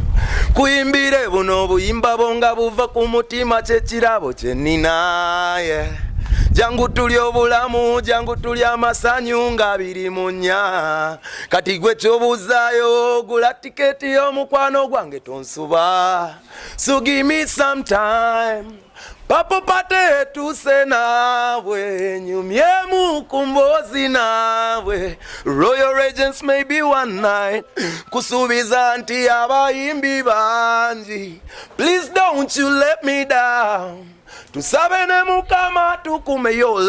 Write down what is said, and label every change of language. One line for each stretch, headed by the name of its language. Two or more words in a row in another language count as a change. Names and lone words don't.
Ganda: kuyimbire buno buyimba bonga buva ku mutima kyekirabo kyenina jangu tuli obulamu jangu tuli amasanyu nga biri munya kati gwe kyobuzayo gula tiketi y'omukwano gwange tonsuba so
English: give me some time
Ganda: papo pate tuse nawe nyumye mukumbozi nawe Royal Regents
English: maybe one night
Ganda: kusubiza nti abayimbi banji
English: please don't you let me down
Ganda: tusabe ne mukama tukume yo